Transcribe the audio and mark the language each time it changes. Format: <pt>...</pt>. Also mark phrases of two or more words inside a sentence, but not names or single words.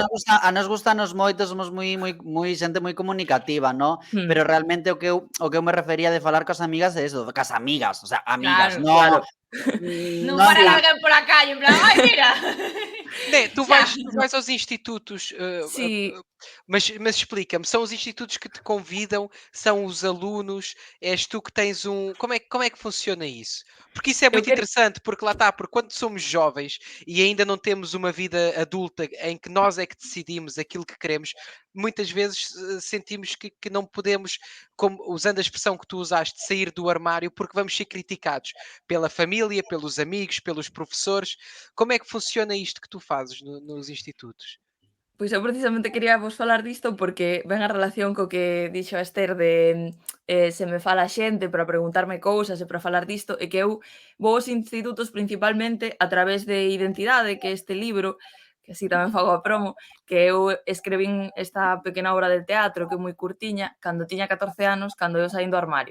<gl>A nos gustanos moito, somos moi xente moi comunicativa, ¿no? Pero realmente o que eu me refería de falar cas amigas é eso, cas amigas, o sea, amigas, Claro, no. non No en parar plan, alguén pola calle en plan, ai, mira.</gl> <pt>Né, tu</pt> <gl>Xa.</gl> <pt>vais aos institutos,</pt> <gl>Sí.</gl> <pt>mas explica-me, são os institutos que te convidam, são os alunos, és tu que tens como é que funciona isso? Porque isso é muito quero... interessante, porque lá está, porque quando somos jovens e ainda não temos uma vida adulta em que nós é que decidimos aquilo que queremos, muitas vezes sentimos que não podemos, como, usando a expressão que tu usaste, sair do armário porque vamos ser criticados pela família, pelos amigos, pelos professores. Como é que funciona isto que tu fazes nos institutos?</pt> <gl>Pois eu precisamente quería vos falar disto porque ven a relación co que dixo a Esther de se me fala xente para preguntarme cousas e para falar disto, é que eu vou aos institutos principalmente a través de Identidade, que é este libro, que así tamén fago a promo, que eu escrevín esta pequena obra de teatro que é moi curtiña, cando tiña 14 anos, cando eu saín do armario.</gl>